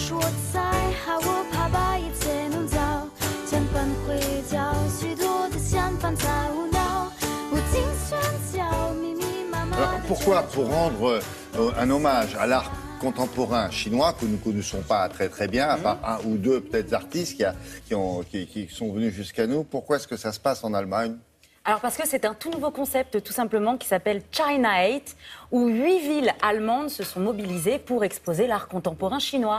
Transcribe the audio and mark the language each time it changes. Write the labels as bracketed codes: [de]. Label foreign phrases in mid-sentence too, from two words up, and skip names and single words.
[zh] 在，害我怕把一切弄糟，千般会叫，许多的想法在无脑，无尽喧嚣，密密麻麻。 [fr] Alors pourquoi pour rendre un hommage à l'art contemporain chinois que nous ne connaissons pas très bien, à part un ou deux peut-être artistes qui sont venus jusqu'à nous, pourquoi est-ce que ça se passe en Allemagne? Alors parce que c'est un tout nouveau concept tout simplement qui s'appelle China 8, où 8 villes allemandes se sont mobilisées pour exposer l'art contemporain chinois.